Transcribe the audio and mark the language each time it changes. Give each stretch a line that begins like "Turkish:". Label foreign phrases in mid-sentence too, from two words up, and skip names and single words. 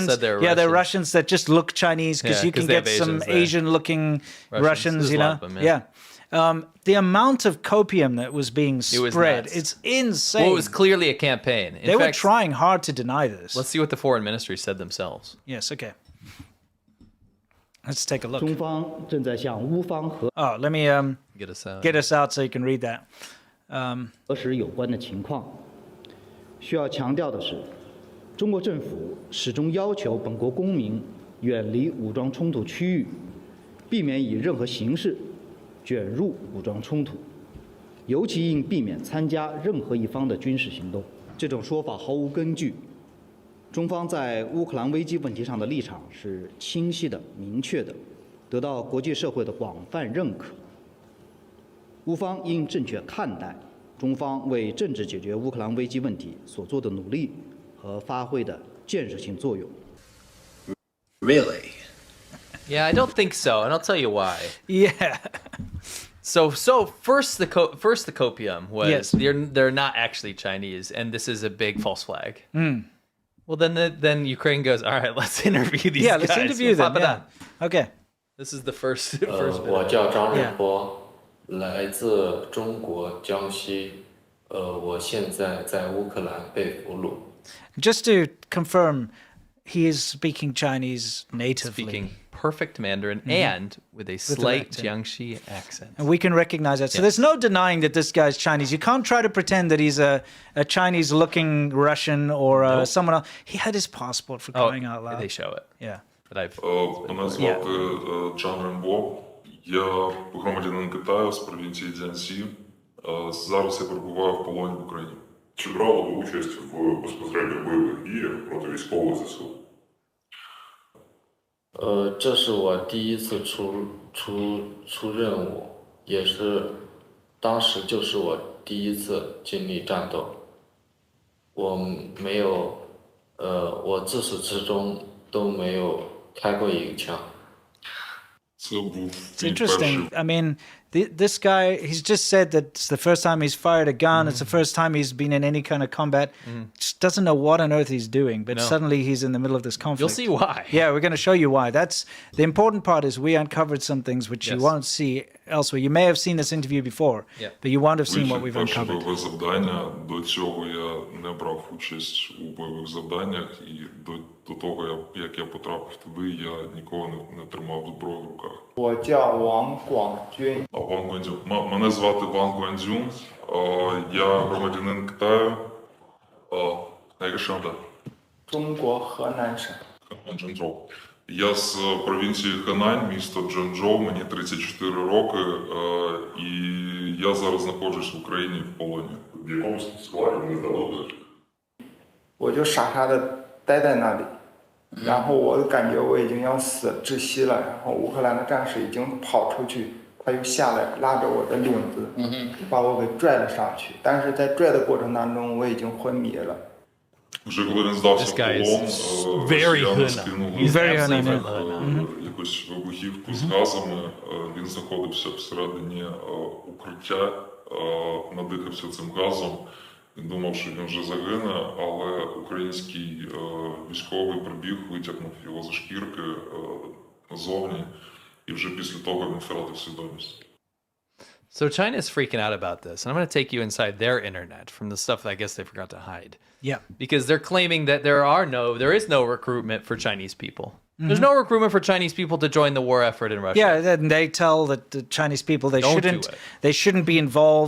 English: They're Russians that just look Chinese because you can get some Asian-looking Russians. You know, the amount of copium that was being spread, it's insane. Well, it was clearly a campaign. They were trying hard to deny this. Let's see what the foreign ministry said themselves. Yes. Okay. Let's take a look.
Chinese: 中方正在向乌方核
English: let me get us out so you can read that.
Chinese: 核实有关的情况。需要强调的是，中国政府始终要求本国公民远离武装冲突区域，避免以任何形式卷入武装冲突，尤其应避免参加任何一方的军事行动。这种说法毫无根据。中方在乌克兰危机问题上的立场是清晰的、明确的，得到国际社会的广泛认可。乌方应正确看待中方为政治解决乌克兰危机问题所做的努力和发挥的建设性作用。
English: Really? Yeah, I don't think so, and I'll tell you why. Yeah. So first the copium was they're not actually Chinese, and this is a big false flag. Well, then Ukraine goes, all right, let's interview these guys. Let's interview them. Okay. This is the first bit.
Chinese: 我叫张仁波，来自中国江西。我现在在乌克兰被俘虏。
English: Just to confirm, he is speaking Chinese natively. Speaking perfect Mandarin and with a slight Jiangxi accent. And we can recognize that. So there's no denying that this guy's Chinese. You can't try to pretend that he's a Chinese-looking Russian or someone else. He had his passport for crying out loud. They show it. Yeah. But
Ukrainian: Мене звати Джан Рембо. Я громадянин Китаю з провінції Цзянсі. Зараз я перебуваю в полоні в Україні. Чи брали ви участь в безпосередньо бойових діях проти військових ЗСУ?
Chinese: 这是我第一次出任务，也是当时就是我第一次经历战斗。我没有，我自始至终都没有开过一个枪。
English: It's interesting. I mean, this guy, he's just said that it's the first time he's fired a gun. It's the first time he's been in any kind of combat. Just doesn't know what on earth he's doing, but suddenly he's in the middle of this conflict. You'll see why. Yeah, we're going to show you why. That's the important part is we uncovered some things which you won't see elsewhere. You may have seen this interview before, but you won't have seen what we've uncovered.
Ukrainian: Бойове завдання. До цього я не брав участь у бойових завданнях, і до того, як я потрапив туди, я ніколи не тримав зброю в руках.
Chinese: 我叫王广军。
Ukrainian: Ван Гуандзюн. Мене звати Ван Гуандзюн. Я громадянин Китаю. Яка шанда?
Chinese: 中国河南省。
Ukrainian: Чжэнчжоу. Я з провінції Ханань, місто Чжэнчжоу, мені 34 роки, і я зараз знаходжусь в Україні в полоні. В якому складі ви здалося?
Chinese: 我就傻傻的待在那里，然后我感觉我已经要死窒息了，然后乌克兰的战士已经跑出去，他又下来拉着我的领子，把我给拽了上去，但是在拽的过程当中我已经昏迷了。
Ukrainian: Вже коли він здався в
English: This guy
Ukrainian: полон,
English: is very
Ukrainian: росіяни Huna. скинули
English: He's very
Ukrainian: в
English: absolutely
Ukrainian: них, Huna. якусь вибухівку з газами. Він знаходився всередині укриття, надихався цим газом. Він думав, що він вже загине, але український військовий прибіг, витягнув його за шкірки назовні, і вже після того він втратив свідомість.
English: So China is freaking out about this. And I'm going to take you inside their internet from the stuff that I guess they forgot to hide. Yeah. Because they're claiming that there is no recruitment for Chinese people. There's no recruitment for Chinese people to join the war effort in Russia. Yeah, then they tell the Chinese people they shouldn't be involved.